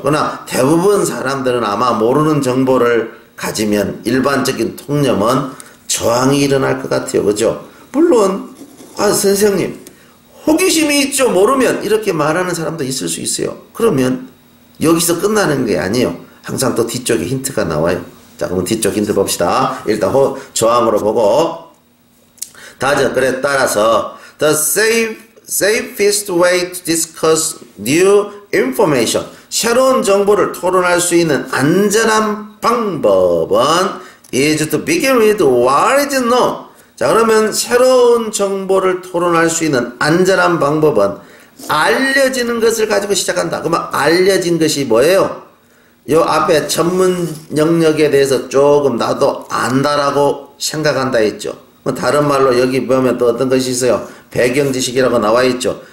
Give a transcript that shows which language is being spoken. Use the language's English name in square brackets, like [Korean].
[Korean] 그러나 대부분 사람들은 아마 모르는 정보를 가지면 일반적인 통념은 저항이 일어날 것 같아요. 그죠? 물론 선생님 호기심이 있죠. 모르면, 이렇게 말하는 사람도 있을 수 있어요. 그러면 여기서 끝나는 게 아니에요. 항상 또 뒤쪽에 힌트가 나와요. 자, 그럼 뒤쪽 힌트 봅시다. 일단 저항으로 보고, 그래, 따라서 [English] the safest way to discuss new information, [Korean] 새로운 정보를 토론할 수 있는 안전한 방법은 [English] is to begin with what is known. [Korean] 자, 그러면 새로운 정보를 토론할 수 있는 안전한 방법은 알려지는 것을 가지고 시작한다. 그러면 알려진 것이 뭐예요? 요 앞에 전문 영역에 대해서 조금 나도 안다라고 생각한다 했죠. 다른 말로 여기 보면 또 어떤 것이 있어요? 배경 지식이라고 나와 있죠.